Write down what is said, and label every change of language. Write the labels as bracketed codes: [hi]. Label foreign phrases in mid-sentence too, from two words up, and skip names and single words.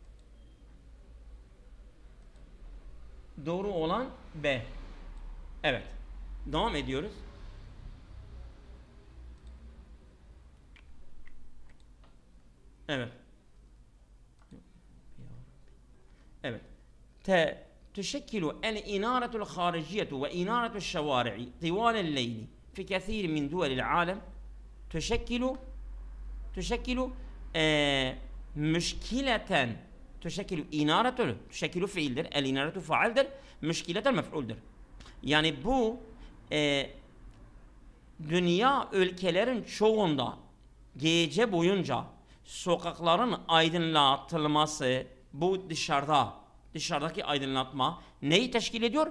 [tr] Doğru olan B. Evet. Devam ediyoruz. Evet. Evet. [ar] تشكل الإنارة الخارجية وإنارة الشوارع طوال الليل في كثير من دول العالم تشكل مشكلة. [tr] تشكل fiildir. El-inaratu faildir. Müşkileten mef'uldir. Yani bu dünya ülkelerin çoğunda gece boyunca sokakların aydınlatılması, bu dışarıdaki aydınlatma neyi teşkil ediyor?